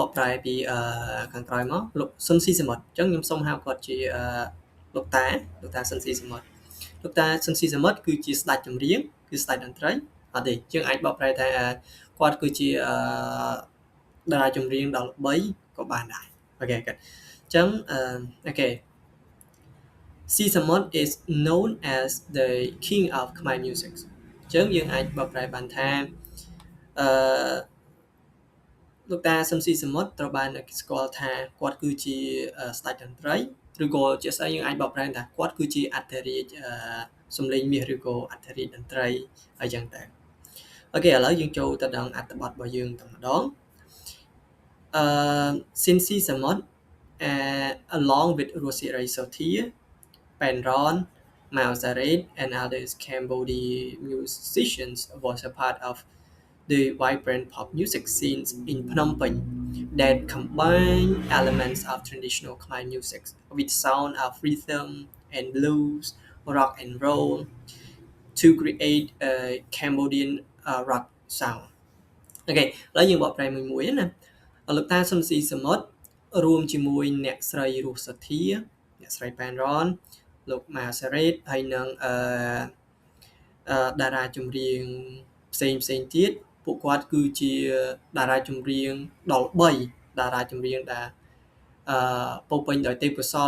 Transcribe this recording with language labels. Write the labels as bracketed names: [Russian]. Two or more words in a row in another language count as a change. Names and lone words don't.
[Khmer] កប្រែពីខាងក្រោយមកលោកស៊ុនស៊ីសាមុតអញ្ចឹងខ្ញុំសូមហៅគាត់ជាលោកតាស៊ុនស៊ីសាមុតលោកតាស៊ុនស៊ីសាមុតគឺជាស្ដេចចម្រៀងគឺស្ដេចតន្ត្រីអត់ទេយើងអាចបកប្រែថាគាត់គឺជាតារាចម្រៀងដ៏ល្បីក៏បានដែរអូខេអញ្ចឹងអូខេ [English] Sisamot is known as the king of Khmer music [Khmer] អញ្ចឹងយើងអាចបកប្រែបានថា លោកតាស៊ុនស៊ីសាមុតត្រូវបានស្គាល់ថាគាត់គឺជាស្ដេចតន្ត្រីឬក៏ជាស្អីយើងអាចបកប្រែថាគាត់គឺជាអធិរាជសំឡេងមាសឬក៏អធិរាជតន្ត្រីអញ្ចឹងតែអូខេឥឡូវយើងចូលទៅដល់អត្ថបទរបស់យើងតែម្ដង [English] Sinsi Samot along with Rosira Sotia, Penron, Mao Zared, and other Cambodian musicians was a part of the vibrant pop music scenes in Phnom Penh that combine elements of traditional Khmer music with sound of rhythm and blues, rock and roll to create a Cambodian rock sound. [Khmer] អូខេឥឡូវយើងបកប្រែមួយៗណាលោកតាស៊ុនស៊ីសាមុតរួមជាមួយអ្នកស្រីរស់សធាអ្នកស្រីប៉ែនរ៉នលោកម៉ាសារ៉េតហើយនឹងតារា ចម្រៀងផ្សេងទៀតពួកគាត់គឺជាតារាចម្រៀងដ៏ល្បីតារាចម្រៀងដែលពោពេញដោយទេពកោសល្យ